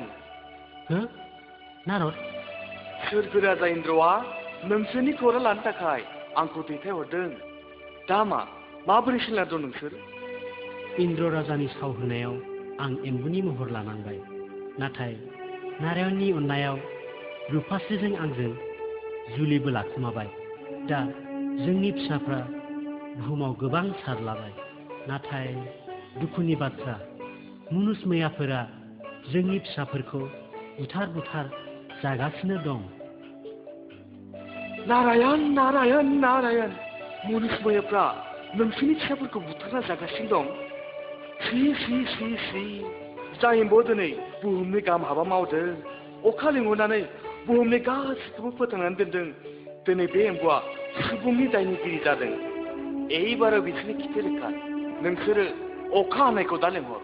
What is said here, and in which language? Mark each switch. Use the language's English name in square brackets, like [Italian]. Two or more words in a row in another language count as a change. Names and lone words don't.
[Bodo] हो नारद सोरगो राजा इन्द्रआ नोंसोरनि खौरां लानो थाखाय आंखौ दैथायहरदों दा माबोरै सोलिना नोंसोर इन्द्र राजानि साव होनायाव आं एम्बुनि महर लानांबाय नाथाय नारायणनि अननायाव रुपास्रिजों आंजों जुलिबो लाखुमाबाय दा जोंनि फिसाफ्रा बुहुमाव गोबां सारलाबाय नाथाय दुखुनि बाथ्रा मुनुस मैयाफोरा जोंनि फिसाफोरखौ बुथार जागासिनो दं नारायण नारायण नारायण मुनुस मैयाफ्रा नोंसोरनि फिसाफोरखौ बुथारना जागासिनो दं सि जाय एम्बुआ दिनै बुहुमनि गाहाम हाबा मावदों अखा लिंहरनानै बुहुमनि गासिखौबो फोथांनानै दोनदों दिनै बे एम्बुआ सुबुंनि दायनिगिरि जादों एबाराव बिसोरनि खिथे रोखा नोंसोरो अखा हानायखौ दा लिंहर